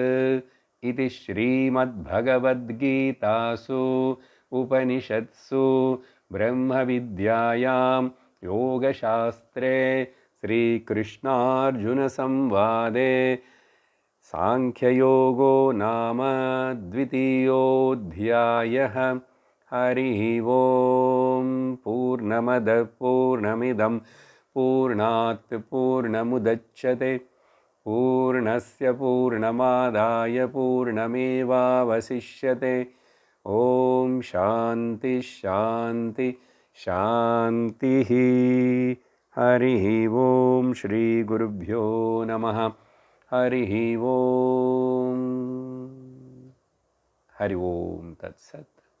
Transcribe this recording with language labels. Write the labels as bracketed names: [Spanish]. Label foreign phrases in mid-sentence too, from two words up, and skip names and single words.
[Sanskrit] ఇది శ్రీమద్భగవద్గీతాసు ఉపనిషత్సు బ్రహ్మ విద్యాయాం యోగశాస్త్రే శ్రీకృష్ణార్జున సంవాదే సాంఖ్యయోగో నామ 2వ అధ్యాయః. హరి ఓం. పూర్ణమద పూర్ణమిదం పూర్ణాత్ పూర్ణముదచ్యతే పూర్ణస్య పూర్ణమాదాయ పూర్ణమేవావశిష్యతే. ఓం శాంతి శాంతి శాంతి. హరి ఓం. శ్రీ గురుభ్యో నమః. హరి ఓం. హరి ఓం తత్సత్.